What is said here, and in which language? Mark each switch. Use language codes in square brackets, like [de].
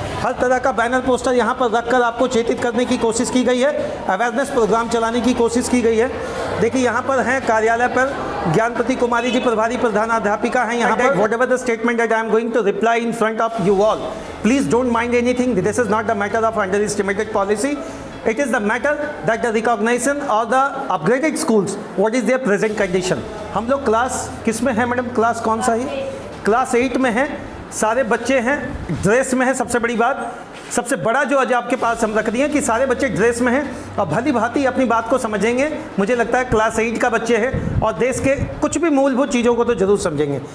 [hi] हर तरह का banner poster यहाँ पर रखकर आपको चेतित करने की कोशिश की गई है, अवेयरनेस प्रोग्राम चलाने की कोशिश की गई है। देखिए यहाँ पर हैं कार्यालय पर ज्ञानपति कुमारी जी, प्रभारी प्रधानाध्यापिका हैं यहाँ पर। [en] Whatever the statement that I am going to reply in front of you all, please don't mind anything. This is not the matter of under estimated policy, it is the matter that the recognition or the upgraded schools, what is their present condition। [hi] हम लोग class किस में है madam? Class कौन सा है? Class 8 में है। सारे बच्चे हैं ड्रेस में है। सबसे बड़ी बात, सबसे बड़ा जो आज आपके पास हम रख दिए हैं कि सारे बच्चे ड्रेस में हैं और भली भांति अपनी बात को समझेंगे। मुझे लगता है क्लास 8 का बच्चे हैं और देश के कुछ भी मूलभूत चीज़ों को तो जरूर समझेंगे।